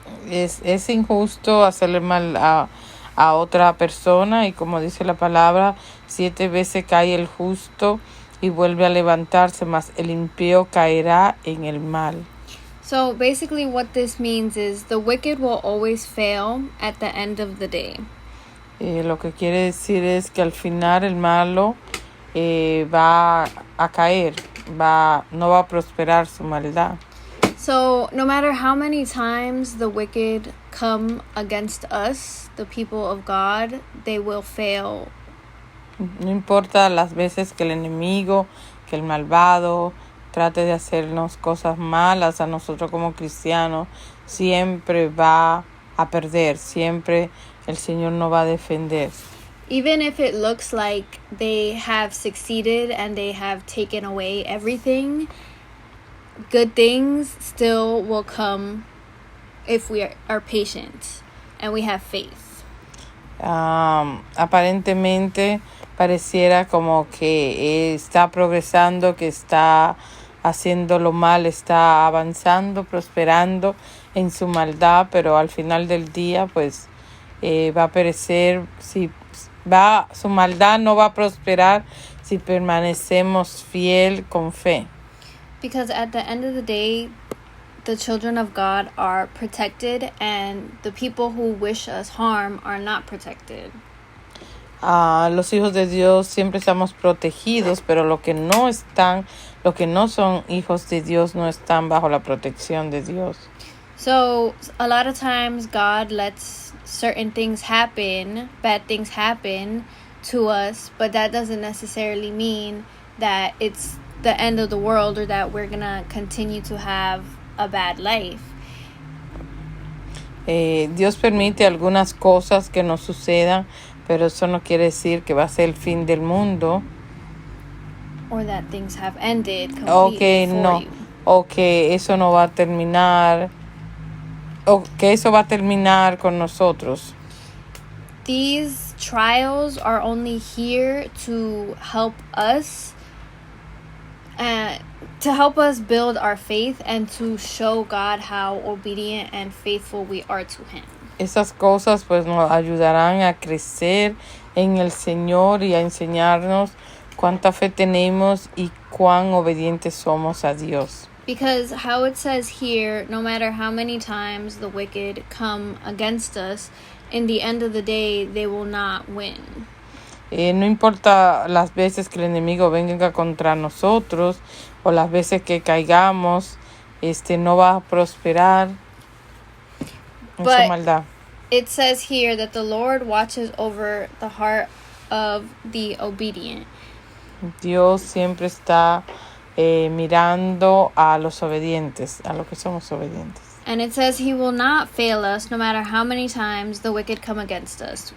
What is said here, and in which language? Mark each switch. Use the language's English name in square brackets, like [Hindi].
[Spanish] Es injusto hacerle mal a otra persona, y como dice la palabra, 7 veces cae el justo y vuelve a levantarse, mas el impío caerá en el mal. [English] So basically what this means is the wicked will always fail at the end of the day. [Spanish] Lo que quiere decir es que al final el malo va a caer, no va a prosperar su maldad. [English] So no matter how many times the wicked come against us, the people of God, they will fail. [Spanish] No importa las veces que el enemigo, que el malvado trate de hacernos cosas malas a nosotros como cristianos, siempre va a perder, siempre el Señor nos va a defender. [English] Even if it looks like they have succeeded and they have taken away everything, good things still will come if we are patient and we have faith. [Spanish] Aparentemente pareciera como que está progresando, que está haciendo lo mal, está avanzando, prosperando en su maldad, pero al final del día pues va a perecer. Su maldad no va a prosperar si permanecemos fiel con fe. [English] Because at the end of the day, the children of God are protected and the people who wish us harm are not protected. [Spanish] Los hijos de Dios siempre estamos protegidos, pero los que no son hijos de Dios no están bajo la protección de Dios. [English] So a lot of times God lets certain things happen, bad things happen to us, but that doesn't necessarily mean that it's the end of the world or that we're gonna continue to have a bad life. [Spanish] Dios permite algunas cosas que nos sucedan, pero eso no quiere decir que va a ser el fin del mundo. [English] Or that things have ended completely for you. [Spanish] O que eso no va a terminar, o que eso va a terminar con nosotros. [English] These trials are only here to help us build our faith and to show God how obedient and faithful we are to Him. [Spanish] Esas cosas pues nos ayudarán a crecer en el Señor y a enseñarnos cuánta fe tenemos y cuán obedientes somos a Dios. [English] Because how it says here, no matter how many times the wicked come against us, in the end of the day, they will not win. [Spanish] No importa las veces que el enemigo venga contra nosotros o las veces que caigamos, no va a prosperar en su maldad. [English] It says here that the Lord watches over the heart of the obedient. [Spanish] Dios siempre está mirando a los obedientes, a los que somos obedientes. [English] And it says he will not fail us no matter how many times the wicked come against us.